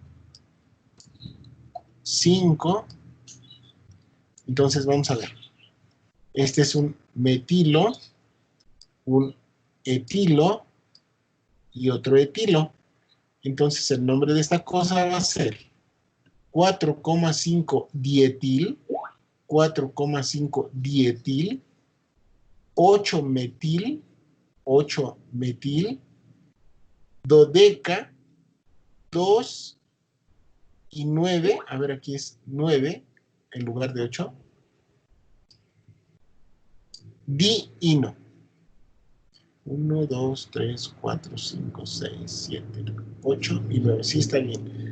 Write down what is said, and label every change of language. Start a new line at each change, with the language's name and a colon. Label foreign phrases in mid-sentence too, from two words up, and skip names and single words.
Spanish: 5. Entonces vamos a ver. Este es un metilo, un etilo y otro etilo. Entonces el nombre de esta cosa va a ser 4,5 dietil, 4,5 dietil, 8 metil, 8 metil, dodeca, 2 y 9, a ver, aquí es 9 en lugar de 8, diino. 1, 2, 3, 4, 5, 6, 7, 8 y 9. Sí, está bien.